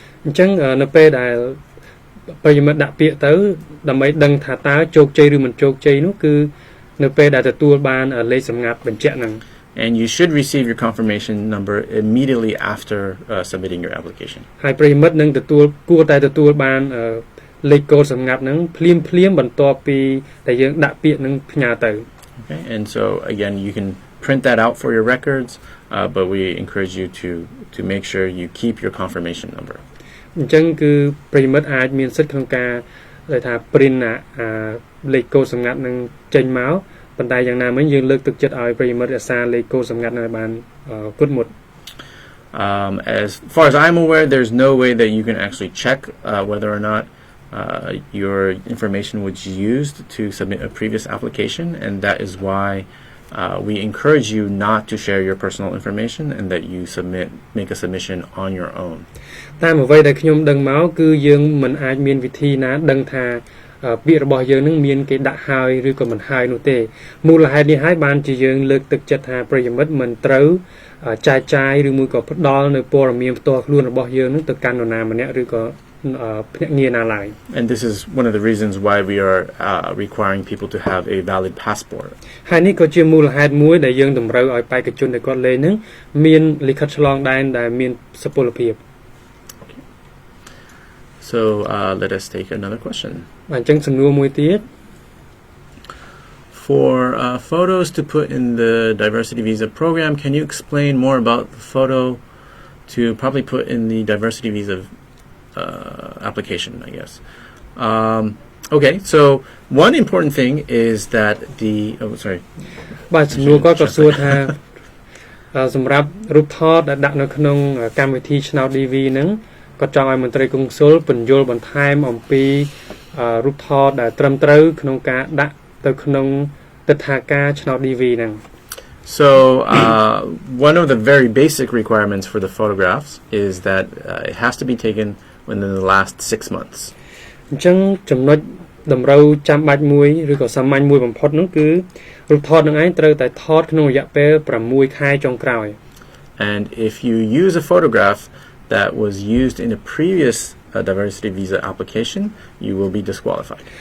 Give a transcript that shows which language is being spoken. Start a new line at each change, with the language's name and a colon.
Khmer: អញ្ចឹងនៅពេលដែលប្រិយមិត្តដាក់ពាក្យទៅដើម្បីដឹងថាតើជោគជ័យឬមិនជោគជ័យនោះគឺនៅពេលដែលទទួលបានលេខសម្ងាត់បញ្ជាក់ហ្នឹង
English: And you should receive your confirmation number immediately after submitting your application.
Khmer: ហើយ ប្រិយមិត្តនឹងគួរតែទទួលបានលេខកូដសម្ងាត់ហ្នឹងភ្លាមបន្ទាប់ពីដែលយើងដាក់ពាក្យហ្នឹងផ្ញើទៅ
English: Okay, and so again you can print that out for your records, but we encourage you to make sure you keep your confirmation number.
Khmer: អញ្ចឹងគឺប្រិយមិត្តអាចមានសិទ្ធិក្នុងការដែលថា print លេខកូដសម្ងាត់ហ្នឹងចេញមកប៉ុន្តែយ៉ាងណាមិញយើងលើកទឹកចិត្តឲ្យប្រិយមិត្តរក្សាលេខកូដសម្ងាត់ហ្នឹងឲ្យបានគត់មុត
English: As far as I'm aware, there's no way that you can actually check whether or not your information was used to submit a previous application, and that is why we encourage you not to share your personal information and that you make a submission on your own.
Khmer: តាមអ្វីដែលខ្ញុំដឹងមកគឺយើងមិនអាចមានវិធីណាដឹងថាពាក្យរបស់យើងនឹងមានគេដាក់ហើយឬក៏មិនហើយនោះទេមូលហេតុនេះហើយបានជាយើងលើកទឹកចិត្តថាប្រិយមិត្តមិនត្រូវចាយចាយឬមួយក៏ផ្ដល់នៅព័ត៌មានផ្ទាល់ខ្លួនរបស់យើងនឹងទៅកាន់នរណាម្នាក់ឬក៏ភ្នាក់ងារណាឡើយ
English: And this is one of the reasons why we are requiring people to have a valid passport.
Khmer: ហើយនេះក៏ជាមូលហេតុមួយដែលយើងតម្រូវឲ្យបេក្ខជនដែលគាត់លេងនឹងមានលិខិតឆ្លងដែនដែលមានសុពលភាព
English: So let us take another question.
Khmer: អញ្ចឹងសំណួរមួយទៀត
English: For photos to put in the diversity visa program, can you explain more about the photo to probably put in the diversity visa application, I guess. Okay, so one important thing is that sorry.
Khmer: បាទសំណួរគាត់ក៏សួរថាសម្រាប់រូបថតដែលដាក់នៅក្នុងកម្មវិធីឆ្នោត DV ហ្នឹងគាត់ចង់ឲ្យមន្ត្រីកុងស៊ុលពន្យល់បន្ថែមអំពីរូបថតដែលត្រឹមត្រូវក្នុងការដាក់ទៅក្នុងទិដ្ឋាការឆ្នោត DV ហ្នឹង
English: So one of the very basic requirements for the photographs is that it has to be taken within the last 6 months.
Khmer: អញ្ចឹងចំណុចតម្រូវចាំបាច់មួយឬក៏សាមញ្ញមួយបំផុតនោះគឺរូបថតនឹងឯងត្រូវតែថតក្នុងរយៈពេល6ខែចុងក្រោយ
English: And if you use a photograph that was used in a previous diversity visa application, you will be disqualified.